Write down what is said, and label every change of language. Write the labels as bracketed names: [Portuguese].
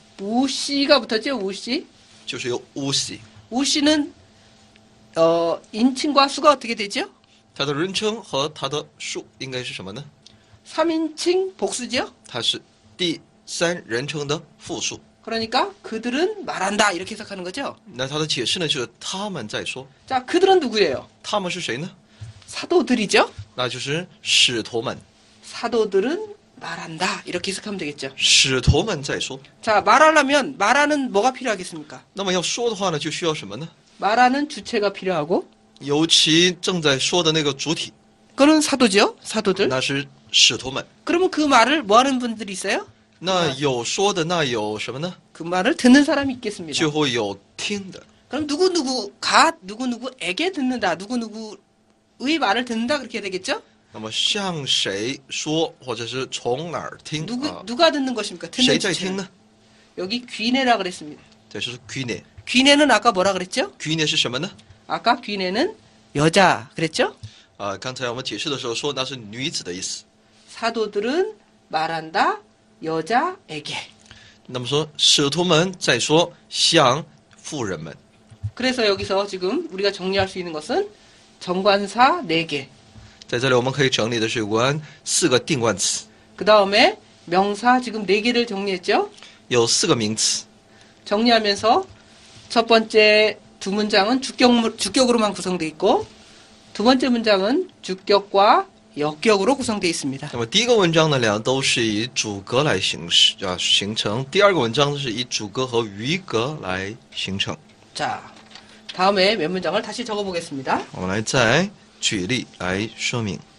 [Korean] 우씨가 붙었죠? 우씨. [Chinese] 就是由 usi， [Korean] 우씨는 인칭과 수가 어떻게 되죠? [Chinese] 它的人称和它的数应该是什么呢？ [Korean] 3인칭 복수죠? [Chinese] 它是第三人称的复数。 [Korean] 그러니까 그들은 말한다 이렇게 해석하는 거죠. [Chinese] 那它的解释呢，就是他们在说， [Korean] 자, 그들은 누구예요? [Chinese] 他们是谁呢？ [Korean] 사도들이죠? [Chinese] 那就是使徒们， [Korean] 사도들은 말한다 이렇게 해석하면 되겠죠. [Chinese] 使徒们在说。 [Korean] 자, 말하려면 말하는 뭐가 필요하겠습니까? [Chinese] 那么要说的话呢，就需要什么呢？ [Korean] 말하는 주체가 필요하고 [Chinese] 尤其正在说的那个主体， [Korean] 그거는 사도죠. 사도들. [Chinese] 那是使徒们。 [Korean] 그러면 그 말을 뭐 하는 분들이 있어요? [Chinese] 那有说的，那有什么呢？ [Korean] 그 말을 듣는 사람이 있겠습니다. [Chinese] 就会有听的。 [Korean] 그럼 누구누구가 누구누구에게 듣는다. 누구누구의 말을 듣는다 그렇게 되겠죠? [Chinese] 那么向谁说，或者是从哪儿听啊？ [Korean] 누가 듣는 것입니까? [Chinese] 谁 [Korean] 듣는 [Chinese] 在听呢？ [Korean] 여기 귀내라 그랬습니다. [Chinese] 这是 귀내。 [Korean] 귀내는 아까 뭐라 그랬죠? [Chinese] 귀내是什么呢？ [Korean] 아까 귀내는 여자 그랬죠? [Chinese] 刚才我们解释的时候说那是女子的意思。 [Korean] 사도들은 말한다 여자에게. [Chinese] 那么说使徒们在说向妇人们。 [Korean] 그래서 여기서 지금 우리가 정리할 수 있는 것은 정관사 4개. [Chinese] 在这里我们可以整理的是有关4个定冠词， [Korean] 그 다음에 명사 지금 4개를 정리했죠? [Chinese] 有4个名词。 [Korean] 정리하면서 첫 번째 두 문장은 주격으로만 구성되어 있고 두 번째 문장은 주격과 역격으로 구성되어 있습니다. [Chinese] 那么第一个文章呢，两个都是以主格来形成；第二个文章是以主格和余格来形成。 [Korean] 자, 다음에 몇 문장을 다시 적어보겠습니다. [Chinese] 我们来再举例来说明。